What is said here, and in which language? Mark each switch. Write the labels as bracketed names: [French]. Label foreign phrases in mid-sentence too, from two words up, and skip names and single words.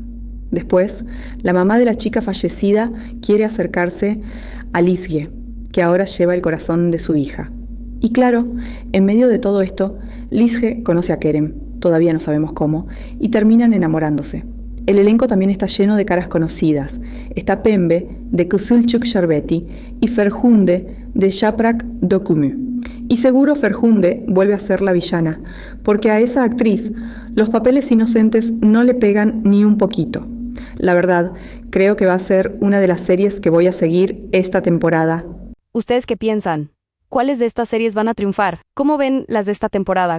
[Spanish] Después, la mamá de la chica fallecida quiere acercarse a Lizge, que ahora lleva el corazón de su hija. Y claro, en medio de todo esto, Lizge conoce a Kerem, todavía no sabemos cómo, y terminan enamorándose. El elenco también está lleno de caras conocidas. Está Pembe, de Kızılcık Şerbeti, y Ferhunde, de Yaprak Dokumi. Y seguro Ferhunde vuelve a ser la villana, porque a esa actriz los papeles inocentes no le pegan ni un poquito. La verdad, creo que va a ser una de las series que voy a seguir esta temporada. ¿Ustedes qué piensan? ¿Cuáles de estas series van a triunfar? ¿Cómo ven las de esta temporada?